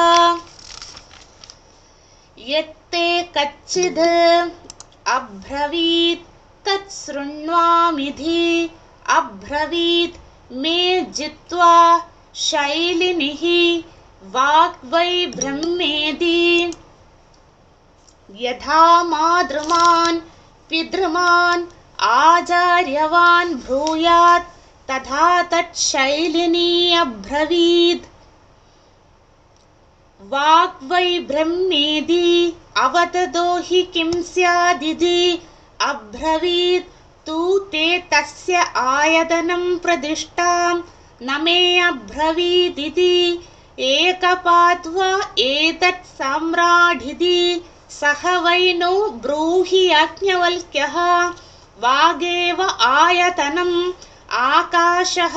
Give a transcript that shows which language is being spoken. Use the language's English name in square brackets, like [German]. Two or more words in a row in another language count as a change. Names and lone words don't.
[Sanskrit] യത്തെ കച്ചിദ് അബ്രവീത് തത് ശൃണ്വാമിധി അബ്രവീത് മേ ജിത്വാ ശൈലിനിഃ വാഗ്വൈ ബ്രഹ്മേതി യഥാ മാതൃമാൻ പിതൃമാൻ ആചാര്യവാൻ ഭൂയാത് തഥാ തത് ശൈലിനി അബ്രവീത്. വാഗ്വൈ ബ്രഹ്മേതി അവതതോ ഹി കിം സ്യാദിതി അബ്രവീത് तु ते तस्य आयतनं प्रतिष्ठां न मे अब्रवीदिति एकपाद्वा एतत् साम्राढिति सह वै नो ब्रूहि याज्ञवल्क्यः वागेव आयतनम् आकाशः